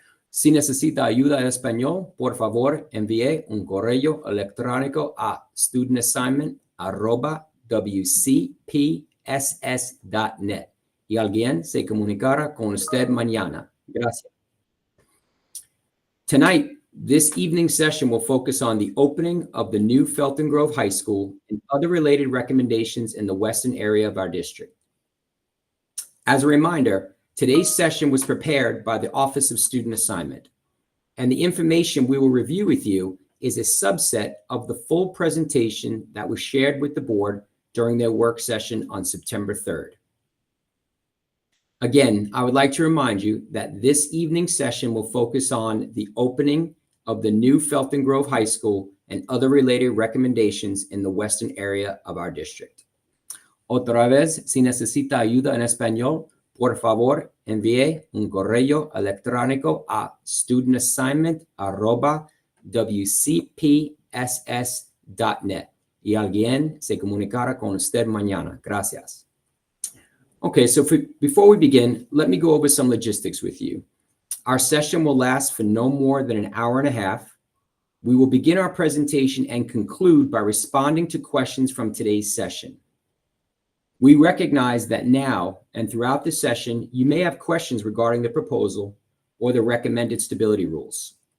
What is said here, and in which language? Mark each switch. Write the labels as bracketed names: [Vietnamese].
[Spanish] Si necesita ayuda en español, por favor, envíe un correo electrónico a studentassignment@wcpss.net y alguien se comunicará con usted mañana. Gracias. [English] Tonight, this evening session will focus on the opening of the new Felton Grove High School and other related recommendations in the western area of our district. As a reminder, today's session was prepared by the Office of Student Assignment, and the information we will review with you is a subset of the full presentation that was shared with the board during their work session on September 3rd. Again, I would like to remind you that this evening session will focus on the opening of the new Felton Grove High School and other related recommendations in the western area of our district. [Spanish] Otra vez, si necesita ayuda en español, por favor, envíe un correo electrónico a studentassignment@wcpss.net y alguien se comunicará con usted mañana. Gracias. [English] Okay, so before we begin, let me go over some logistics with you. Our session will last for no more than an hour and a half. We will begin our presentation and conclude by responding to questions from today's session. We recognize that now and throughout the session, you may have questions regarding the proposal or the recommended stability rules.